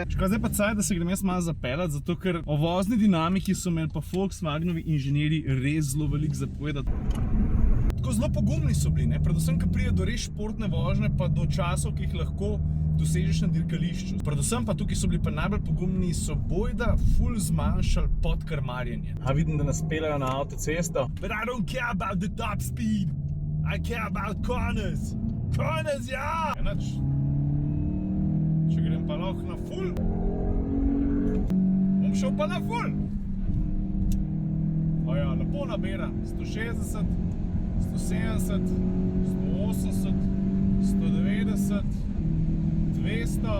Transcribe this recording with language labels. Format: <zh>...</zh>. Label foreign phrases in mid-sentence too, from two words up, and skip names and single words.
<sl>Zdaj pa caj, da se grem jaz malo zapeljati, zato ker o vozni dinamiki so imeli pa Volkswagenovi inženirji res zelo veliko zapovedati. Tako zelo pogumni so bili, predvsem, ko pride do res športne vožnje, pa do časov, ki jih lahko dosežeš na dirkališču. Predvsem pa tukaj so bili pa najbolj pogumni, so bojda ful zmanjšali podkrmarjenje. A vidim, da nas peljajo na avtocesto.</sl> <en>But I don't care about the top speed. I care about corners. Corners,</en> <sl>ja! Enač, če grem pa lahko na ful, bom šel pa na ful. Oja, lepo naberam. 160, 170, 180, 190, 200.</sl>